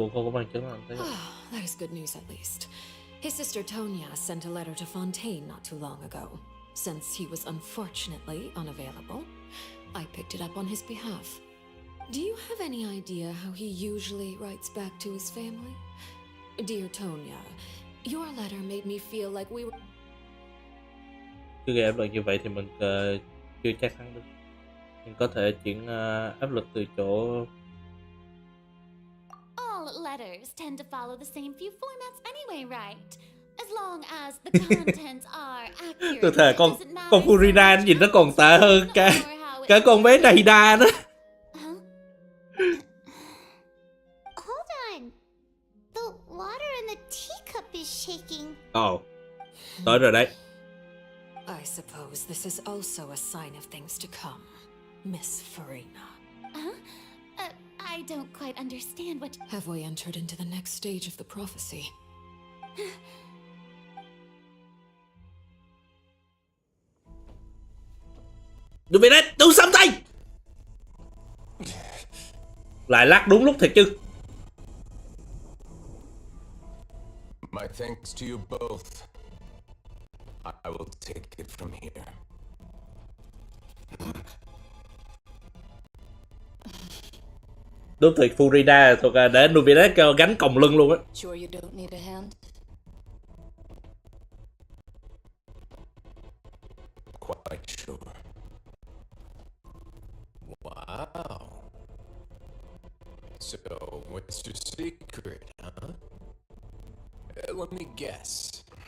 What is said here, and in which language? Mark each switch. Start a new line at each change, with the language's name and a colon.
English: That is good news, at least. His sister Tonya sent a letter to Fontaine not too long ago. Since he was unfortunately unavailable, I picked it up on his behalf. Do you have any idea how he usually writes back to his family? Dear Tonya, your letter made me feel like we were...
Vietnamese: Cứ gây áp lực như vậy thì mình chưa chắc thắng được. Mình có thể chuyển áp lực từ chỗ...
English: All letters tend to follow the same few formats anyway, right? As long as the contents are accurate.
Vietnamese: Tôi thề con Furina nhìn nó còn tệ hơn cả con bé Naida nữa.
English: Hold on. The water in the teacup is shaking.
Vietnamese: Ồ, tới rồi đấy.
English: I suppose this is also a sign of things to come, Miss Farina. I don't quite understand what... Have we entered into the next stage of the prophecy?
Vietnamese: Đừng về đây,
English: do something!
Vietnamese: Lại lắc đúng lúc thiệt chứ.
English: My thanks to you both. I will take it from here.
Vietnamese: Đúng tuyệt Furina thuộc để Nubinet gánh còng lưng luôn á.
English: Sure you don't need a hand? Quite sure. Wow. So, what's your secret, huh? Let me guess.